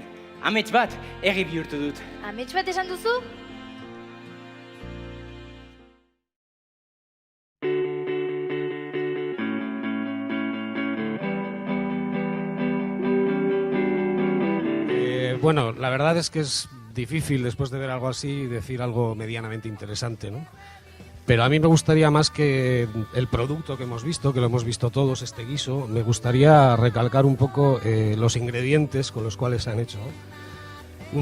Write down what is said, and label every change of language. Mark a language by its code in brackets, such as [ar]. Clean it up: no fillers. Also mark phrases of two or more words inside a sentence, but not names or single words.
[eu] Amets bat, egi bihurtu dut. Amets bat esan duzu? Bueno, [es] la verdad es que es difícil después de ver algo así decir algo medianamente interesante, ¿no? Pero a mí me gustaría más que el producto que hemos visto, que lo hemos visto todos, este guiso, me gustaría recalcar un poco los ingredientes con los cuales se han hecho, ¿no?